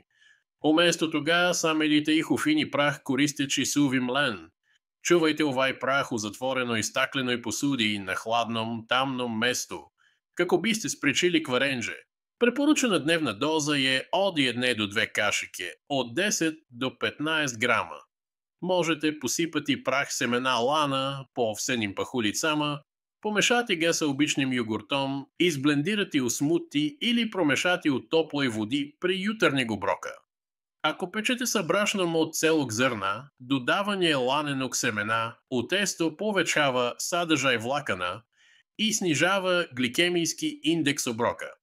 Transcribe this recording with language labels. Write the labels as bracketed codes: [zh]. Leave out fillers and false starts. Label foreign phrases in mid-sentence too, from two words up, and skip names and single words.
[sr] Umesto toga sameljite ih u fini prah koristeći suvi mlen. Čuvajte ovaj prah u zatvorenoj staklenoj posudi na hladnom, tamnom mestu, kako biste sprečili kvarenje. Preporučena dnevna doza je od 1 do 2 kašike, od 10 do 15 grama. Možete посипати прах семена лана по овсеnim пахулицama, помешати ga sa običnim jogurtom, izblendirati u smuti ili promešati u toploj vodi pri jutarnjeg obroka. Ako pečete sa brašnom od celog zrna, dodavanje lanenog semena u testo povećava sadržaj vlakana i snižava glikemijski indeks obroka.